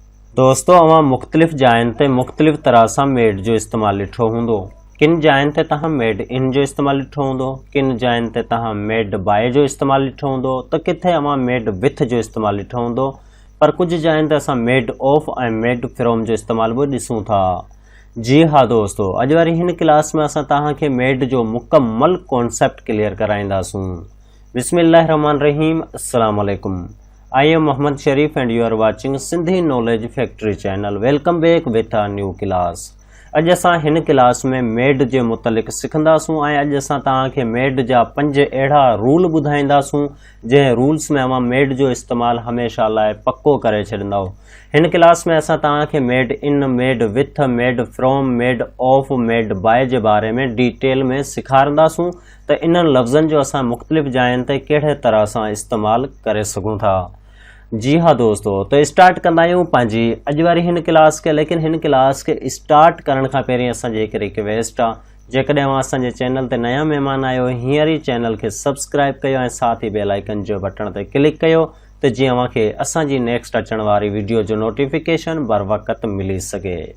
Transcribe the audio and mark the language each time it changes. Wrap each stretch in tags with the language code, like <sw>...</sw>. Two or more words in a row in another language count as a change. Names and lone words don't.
<sd>दोस्तों अवां मुख़्तलिफ़ जायुनि ते मुख़्तलिफ़ तरह सां मेड जो इस्तेमालु ॾिठो हूंदो। किन जायुनि ते तव्हां</sd> <en>made in</en> <sd>जो इस्तेमालु ॾिठो हूंदो, किन जायुनि ते तव्हां</sd> <en>made by</en> <sd>जो इस्तेमालु ॾिठो हूंदो, त किथे अवां</sd> <en>made with</en> <sd>जो इस्तेमालु ॾिठो हूंदो। पर कुझु जायुनि ते असां</sd> <en>made of</en> <sd>ऐं</sd> <en>made from</en> <sd>जो इस्तेमालु बि ॾिसूं था। जी हाँ दोस्तों, अॼु वारी हिन क्लास में असां तव्हांखे मेड जो मुकमल</sd> <en>concept clear</en> <sd>कराईंदासूं।</sd> <ar>بسم الله الرحمن الرحيم، السلام عليكم.</ar> <en>I am Muhammad Sharif and you are watching Sindhi Knowledge Factory channel. Welcome back with a new class.</en> <sd>अॼु असां हिन क्लास में मेड जे मुतलिक़ सिखंदासूं ऐं अॼु असां तव्हांखे मेड जा 5 अहिड़ा रूल ॿुधाईंदासूं जंहिं रूल्स में अवां मेड जो इस्तेमालु हमेशह लाइ पक्को करे छॾींदव। हिन क्लास में असां तव्हांखे</sd> <en>made in, made with, made from, made of, made by</en> <sd>जे बारे में डिटेल में सेखारींदासूं त इन्हनि लफ़्ज़नि जो असां मुख़्तलिफ़ जायुनि ते कहिड़े तरह सां इस्तेमालु करे सघूं था। जी हाँ दोस्तों, तो स्टार्ट कंदा आहियूं पंहिंजी अॼु वारी हिन क्लास के। लेकिन हिन क्लास के स्टार्ट करण खां पहिरीं असांजी हिकु रिक्वेस्ट आहे, जेकॾहिं अवां असांजे चैनल ते नया महिमान आहियो, हींअर ई चैनल खे सब्सक्राइब कयो ऐं साथ ई</sd> <en>bell icon</en> <sd>जो बटन ते क्लिक कयो त जीअं अव्हांखे असांजी नेक्स्ट अचण वारी वीडियो जो नोटिफिकेशन बर वक़्त मिली सघे।</sd>